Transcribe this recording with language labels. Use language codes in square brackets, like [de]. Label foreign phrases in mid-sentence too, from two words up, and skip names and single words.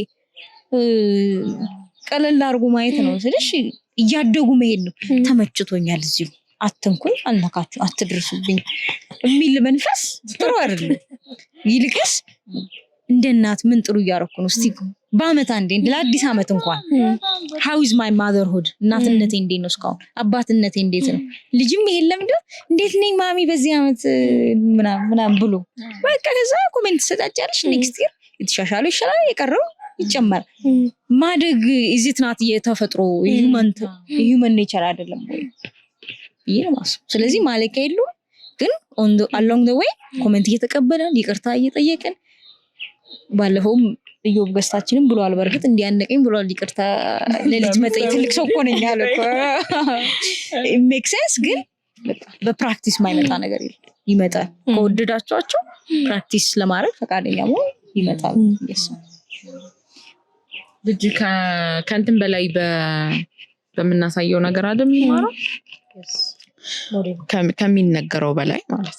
[am] ቀለል አድርጎ ማየት ነው ስለሽ እያደጉ መሄድ ነው። ተመችቶኛል እዚሁ አትንኩኝ አልነካችሁ አትድርሱብኝ የሚል መንፈስ ጥሩ አይደለም። ይልቅስ እንደ እናት ምን ጥሩ እያረኩ ነው እስቲ በአመት አንዴ ለአዲስ አመት እንኳን [en] how is my motherhood [am] እናትነቴ እንዴት ነው እስካሁን አባትነቴ እንዴት ነው ልጅም ይሄን ለምደ እንዴት ነኝ ማሚ በዚህ አመት ምናምን ብሎ በቃ ከዛ ኮሜንት ሰጣጫለሽ [en] next year [am] የተሻሻለ ይሻላል የቀረው ይጨመር ማደግ [en] is it not [am] የተፈጥሮ [en] human nature [am] አይደለም ወይ ይሄማስ ስለዚህ ማለቂያ የለው ግን [en] along the way [am] ኮሜንት እየተቀበለን ይቅርታ እየጠየቀን ባለፈውም ኢዮብ ገስታችንም ብሏል በርግጥ እንዲያነቀኝ ብሏል ይቅርታ ለልጅ መጠይ ትልቅ ሰው እኮ ነኝ አለ እኮ [en] it makes sense [am] ግን በፕራክቲስ ማይመጣ ነገር ይመጣል። ከወደዳችኋቸው ፕራክቲስ ለማድረግ ፈቃደኛ መሆን ይመጣል። yes ልጅ ከእንትን በላይ በምናሳየው ነገር አይደል የሚማረው ከሚነገረው በላይ ማለት